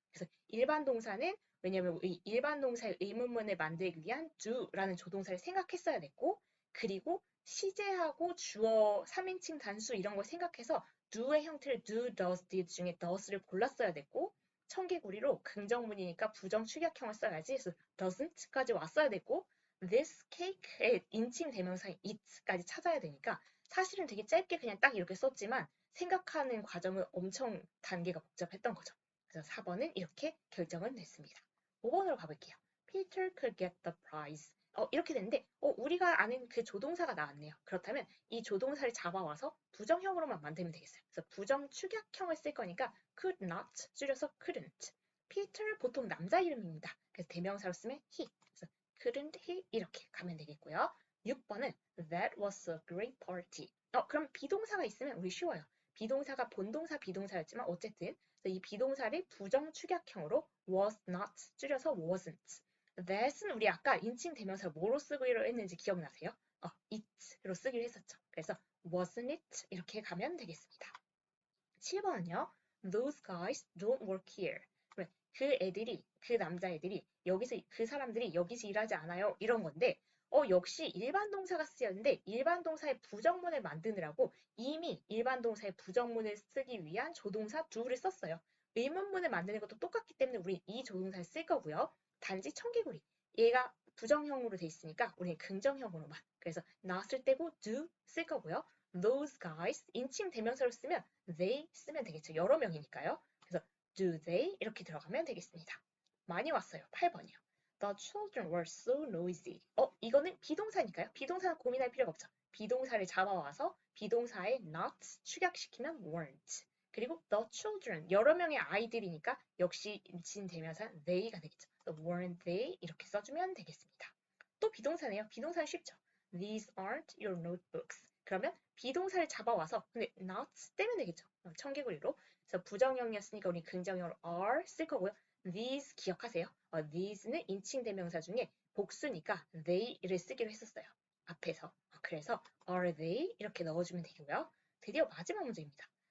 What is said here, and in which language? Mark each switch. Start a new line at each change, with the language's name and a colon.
Korean: 그래서 일반 동사는 왜냐면 이 일반 동사의 의문문을 만들기 위한 do라는 조동사를 생각했어야 됐고 그리고 시제하고 주어 3인칭 단수 이런 걸 생각해서 do의 형태를 do, does, did 중에 does를 골랐어야 됐고 청개구리로 긍정문이니까 부정 축약형을 써야지 그래서 doesn't까지 왔어야 됐고 this cake의 인칭 대명사인 it까지 찾아야 되니까 사실은 되게 짧게 그냥 딱 이렇게 썼지만 생각하는 과정은 엄청 단계가 복잡했던 거죠. 그래서 4번은 이렇게 결정을 냈습니다. 5번으로 가볼게요.
English: Peter could get the prize.
Korean: 이렇게 됐는데 우리가 아는 그 조동사가 나왔네요. 그렇다면 이 조동사를 잡아와서 부정형으로만 만들면 되겠어요. 그래서 부정 축약형을 쓸 거니까 could not 줄여서 couldn't. Peter 보통 남자 이름입니다. 그래서 대명사로 쓰면 he. 그래서 couldn't he 이렇게 가면 되겠고요.
English: 6번은 That was a great party.
Korean: 그럼 비동사가 있으면 우리 쉬워요. 비동사가 본동사 비동사였지만 어쨌든 이 비동사를 부정 축약형으로 was not 줄여서 wasn't. that은 우리 아까 인칭 대명사 뭐로 쓰기로 했는지 기억나세요? it로 쓰기로 했었죠. 그래서 wasn't it 이렇게 가면 되겠습니다. 7번은요.
English: Those guys don't work here.
Korean: 그 애들이, 그 남자애들이 여기서 그 사람들이 여기서 일하지 않아요. 이런 건데 역시 일반 동사가 쓰였는데 일반 동사의 부정문을 만드느라고 이미 일반 동사의 부정문을 쓰기 위한 조동사 do를 썼어요. 의문문을 만드는 것도 똑같기 때문에 우리 이 조동사를 쓸 거고요. 단지 청개구리. 얘가 부정형으로 돼 있으니까 우리는 긍정형으로만. 그래서 not을 떼고 do 쓸 거고요. Those guys 인칭 대명사로 쓰면 they 쓰면 되겠죠. 여러 명이니까요. 그래서 do they 이렇게 들어가면 되겠습니다. 많이 왔어요. 8번이요.
English: The children were so noisy.
Korean: 이거는 비동사니까요. 비동사는 고민할 필요가 없죠. 비동사를 잡아와서 비동사에 not 축약시키면 weren't. 그리고 the children 여러 명의 아이들이니까 역시 인칭 대명사 they가 되겠죠. weren't they 이렇게 써주면 되겠습니다. 또 비동사네요. 비동사는 쉽죠.
English: These aren't your notebooks.
Korean: 그러면 비동사를 잡아와서 근데 not 떼면 되겠죠. 청개구리로. 그래서 부정형이었으니까 우리 긍정형으로 are 쓸 거고요. These 기억하세요. these는 인칭 대명사 중에 복수니까 they를 쓰기로 했었어요. 앞에서. 그래서 are they 이렇게 넣어주면 되고요. 드디어 마지막 문제입니다.